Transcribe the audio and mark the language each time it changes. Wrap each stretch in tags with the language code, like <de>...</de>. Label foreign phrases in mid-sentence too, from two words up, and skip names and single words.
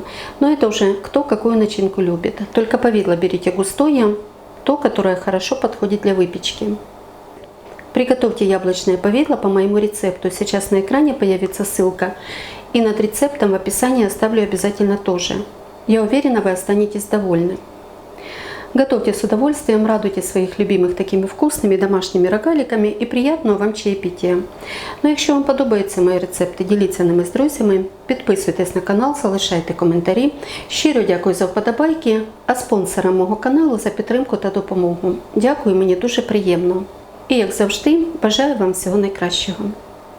<ru>Но это уже кто какую начинку любит. Только повидло берите густое, то, которое хорошо подходит для выпечки. Приготовьте яблочное повидло по моему рецепту. Сейчас на экране появится ссылка. И над рецептом в описании оставлю обязательно тоже. Я уверена, вы останетесь довольны. Готовьте с удовольствием, радуйте своих любимих такими вкусными домашніми рогаликами і приятного вам чаєпітія.</ru> <uk>Ну, якщо вам подобаються мої рецепти, діліться ними з друзями, підписуйтесь на канал, залишайте коментарі. Щиро дякую за вподобайки, а спонсорам мого каналу за підтримку та допомогу. Дякую, мені дуже приємно. І як завжди, бажаю вам всього найкращого.</uk>